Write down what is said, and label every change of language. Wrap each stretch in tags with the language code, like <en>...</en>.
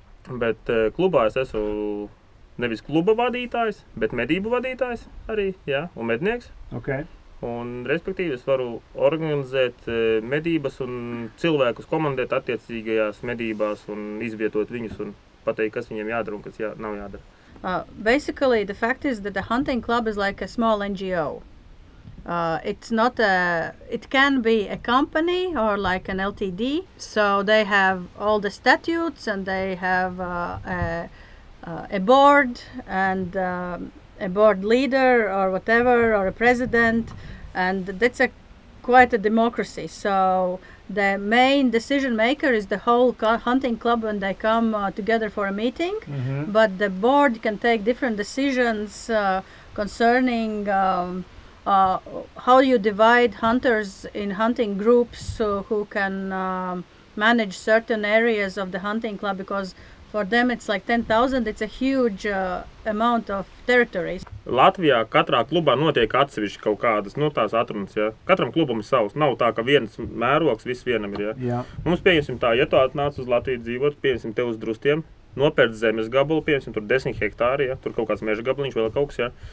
<lv>Bet klubā es esmu nevis kluba vadītājs, bet medību vadītājs arī, jā, un mednieks.</lv> <en>Okay.</en> <lv>Un, respektīvi, es varu organizēt medības un cilvēkus komandēt attiecīgajās medībās un izvietot viņus un pateikt, kas viņiem jādara un kas nav jādara.</lv> <en>Basically, the fact is that the hunting club is like a small NGO. It's not it can be a company or like an LTD. So they have all the statutes and they have a board and a board leader or whatever, or a president, and that's quite a democracy. So the main decision maker is the whole hunting club when they come together for a meeting. But the board can take different decisions concerning how you divide hunters in hunting groups who can manage certain areas of the hunting club, because for them it's like 10,000. It's a huge amount of territories.</en> <lv>Latvijā katrā klubā notiek atsevišķi kaut kādas, tās atrunas, ja. Katram klubam ir savs. Nav tā, ka viens mērogs viss vienam ir, ja. Jā. Mums, pieņemsim tā, ja tu atnāc uz Latviju dzīvot, pieņemsim te uz Drustiem, nopērc zemes gabalu, pieņemsim tur 10 hektāri, ja, tur kaut kāds meža gabaliņš, vēl kaut kas, ja.</lv>